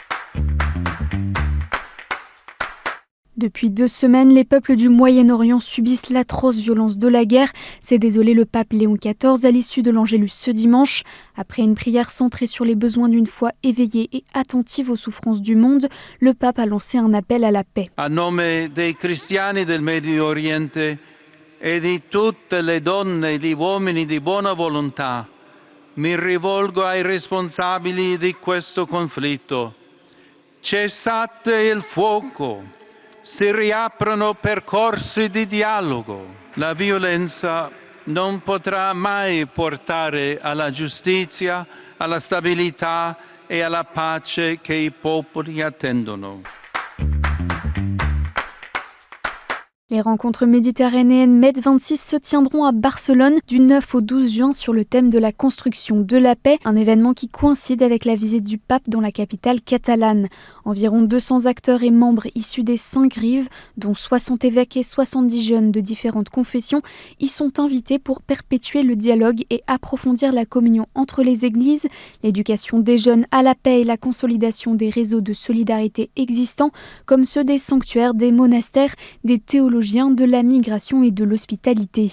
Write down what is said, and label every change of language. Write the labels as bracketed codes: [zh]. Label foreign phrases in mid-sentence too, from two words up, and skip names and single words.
[fr] Depuis 2 semaines, les peuples du Moyen-Orient subissent l'atroce violence de la guerre. C'est désolé le pape Léon XIV à l'issue de l'Angélus ce dimanche. Après une prière centrée sur les besoins d'une foi éveillée et attentive aux souffrances du monde, le pape a lancé un appel à la paix. [it] A nome dei cristiani del Medio Oriente e di tutte le donne e gli uomini di buona volontà, mi rivolgo ai responsabili di questo conflitto. Cessate il fuoco. Si riaprono percorsi di dialogo. La violenza non potrà mai portare alla giustizia, alla stabilità e alla pace che i popoli attendono. [fr] Les rencontres méditerranéennes MED26 se tiendront à Barcelone du 9 au 12 juin sur le thème de la construction de la paix, un événement qui coïncide avec la visite du pape dans la capitale catalane. Environ 200 acteurs et membres issus des 5 rives, dont 60 évêques et 70 jeunes de différentes confessions, y sont invités pour perpétuer le dialogue et approfondir la communion entre les églises, l'éducation des jeunes à la paix et la consolidation des réseaux de solidarité existants, comme ceux des sanctuaires, des monastères, des théologiens, de la migration et de l'hospitalité.